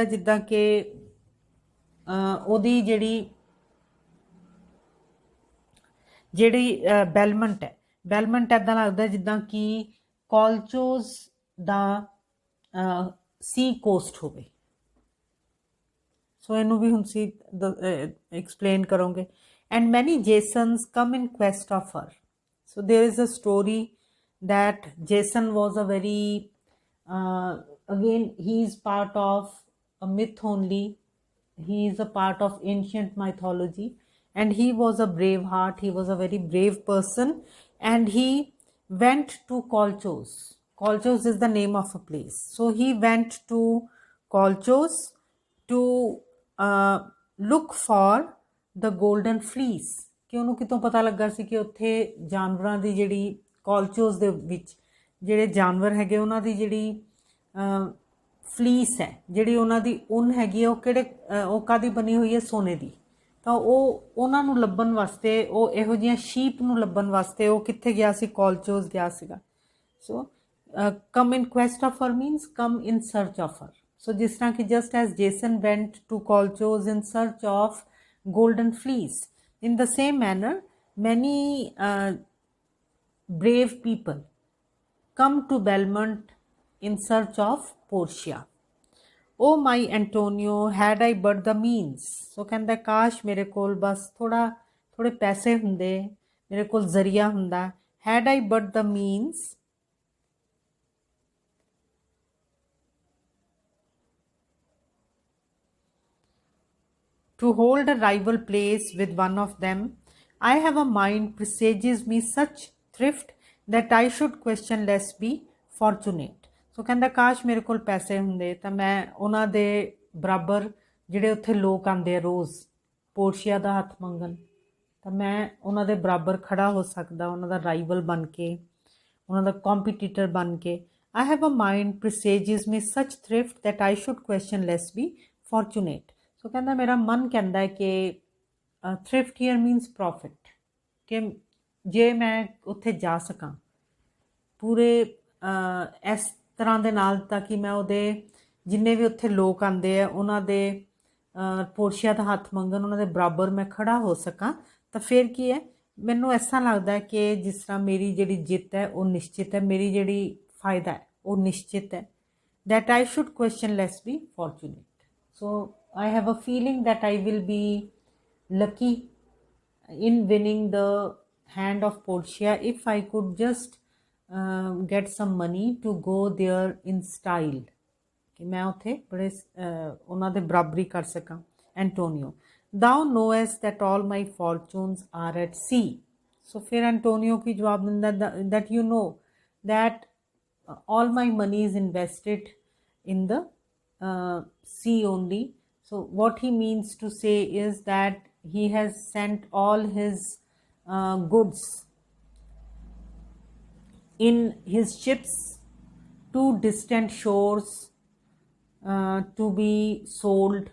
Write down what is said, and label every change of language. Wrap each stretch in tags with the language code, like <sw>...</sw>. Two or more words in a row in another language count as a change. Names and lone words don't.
<pa>ਜਿੱਦਾਂ ਕਿ ਉਹਦੀ ਜਿਹੜੀ ਬੈਲਮੰਟ ਹੈ, ਬੈਲਮੰਟ ਇੱਦਾਂ ਲੱਗਦਾ ਜਿੱਦਾਂ ਕਿ ਕੋਲਚੋਸ ਦਾ ਸੀ ਕੋਸਟ ਹੋਵੇ। ਸੋ ਇਹਨੂੰ ਵੀ ਹੁਣ ਸੀ ਐਕਸਪਲੇਨ ਕਰੋਗੇ।</pa> <en>And many Jasons come in quest of her. So there is a story that Jason was a very, again, he is part of a myth only. He is a part of ancient mythology. And he was a brave heart. He was a very brave person. And he went to Kolchos. Kolchos is the name of a place. So he went to Kolchos to look for the golden fleece.</en> <pa>ਕਿ ਉਹਨੂੰ ਕਿਤੋਂ ਪਤਾ ਲੱਗਾ ਸੀ ਕਿ ਉੱਥੇ ਜਾਨਵਰਾਂ ਦੀ ਜਿਹੜੀ ਕੋਲਚੋਸ ਦੇ ਵਿੱਚ ਜਿਹੜੇ ਜਾਨਵਰ ਹੈਗੇ ਉਹਨਾਂ ਦੀ ਜਿਹੜੀ ਫਲੀਸ ਹੈ, ਜਿਹੜੀ ਉਹਨਾਂ ਦੀ ਉੱਨ ਹੈਗੀ ਹੈ, ਉਹ ਉਹ ਕਾਹਦੀ ਬਣੀ ਹੋਈ ਹੈ? ਸੋਨੇ ਦੀ। ਤਾਂ ਉਹ ਉਹਨਾਂ ਨੂੰ ਲੱਭਣ ਵਾਸਤੇ, ਉਹ ਇਹੋ ਜਿਹੀਆਂ ਸ਼ੀਪ ਨੂੰ ਲੱਭਣ ਵਾਸਤੇ ਉਹ ਕਿੱਥੇ ਗਿਆ ਸੀ? ਕੋਲਚੋਸ ਗਿਆ ਸੀਗਾ।</pa> <en>So come in quest of her means come in search of her.</en> <pa>ਸੋ ਜਿਸ ਤਰ੍ਹਾਂ ਕਿ</pa> <en>just as Jason went to Kolchos in search of golden fleece, in the same manner many brave people come to Belmont in search of Portia. Oh my Antonio, had I but the means.</en> <pa>So ਕਹਿੰਦਾ ਕਾਸ਼ ਮੇਰੇ ਕੋਲ ਬਸ ਥੋੜੇ ਪੈਸੇ ਹੁੰਦੇ, ਮੇਰੇ ਕੋਲ ਜ਼ਰੀਆ ਹੁੰਦਾ।</pa> <en>had I but the means to hold a rival place with one of them, I have a mind presages me such thrift that I should question less be fortunate.</en> <pa>So ਕਹਿੰਦਾ ਕਾਸ਼ ਮੇਰੇ ਕੋਲ ਪੈਸੇ ਹੁੰਦੇ ਤਾਂ ਮੈਂ ਉਹਨਾਂ ਦੇ ਬਰਾਬਰ ਜਿਹੜੇ ਉੱਥੇ ਲੋਕ ਆਉਂਦੇ ਆ ਰੋਜ਼ ਪੋਰਸ਼ੀਆ ਦਾ ਹੱਥ ਮੰਗਣ, ਤਾਂ ਮੈਂ ਉਹਨਾਂ ਦੇ ਬਰਾਬਰ ਖੜਾ ਹੋ ਸਕਦਾ, ਉਹਨਾਂ ਦਾ ਰਾਈਵਲ ਬਣ ਕੇ, ਉਹਨਾਂ ਦਾ ਕੰਪੀਟੀਟਰ ਬਣ ਕੇ।</pa> <en>I have a mind presages me such thrift that I should question less be fortunate.</en> <pa>ਸੋ ਕਹਿੰਦਾ ਮੇਰਾ ਮਨ ਕਹਿੰਦਾ ਹੈ ਕਿ</pa> <en>thrift here means profit,</en> <pa>ਕਿ ਜੇ ਮੈਂ ਉੱਥੇ ਜਾ ਸਕਾਂ ਪੂਰੇ ਇਸ ਤਰ੍ਹਾਂ ਦੇ ਨਾਲ ਤਾਂ ਕਿ ਮੈਂ ਉਹਦੇ ਜਿੰਨੇ ਵੀ ਉੱਥੇ ਲੋਕ ਆਉਂਦੇ ਆ ਉਹਨਾਂ ਦੇ ਪੋਰਸ਼ੀਆ ਦਾ ਹੱਥ ਮੰਗਣ, ਉਹਨਾਂ ਦੇ ਬਰਾਬਰ ਮੈਂ ਖੜਾ ਹੋ ਸਕਾਂ, ਤਾਂ ਫਿਰ ਕੀ ਹੈ? ਮੈਨੂੰ ਐਸਾ ਲੱਗਦਾ ਹੈ ਕਿ ਜਿਸ ਤਰ੍ਹਾਂ ਮੇਰੀ ਜਿਹੜੀ ਜਿੱਤ ਹੈ ਉਹ ਨਿਸ਼ਚਿਤ ਹੈ, ਮੇਰੀ ਜਿਹੜੀ ਫਾਇਦਾ ਹੈ ਉਹ ਨਿਸ਼ਚਿਤ ਹੈ।</pa> <en>that I should question less be fortunate. So I have a feeling that I will be lucky in winning the hand of Portia if I could just get some money to go there in style.</en> <pa>ਕਿ ਮੈਂ ਉੱਥੇ ਬੜੇ ਉਹਨਾਂ ਦੇ ਬਰਾਬਰੀ ਕਰ ਸਕਾਂ. एंटोनियो,</pa> <en>thou knowest that all my fortunes are at sea. So</en> <pa>ਫਿਰ ਐਂਟੋਨੀਓ ਕੀ ਜਵਾਬ ਦਿੰਦਾ</pa> <en>that you know that all my money is invested in the sea only. So what he means to say is that he has sent all his goods in his ships to distant shores to be sold.</en>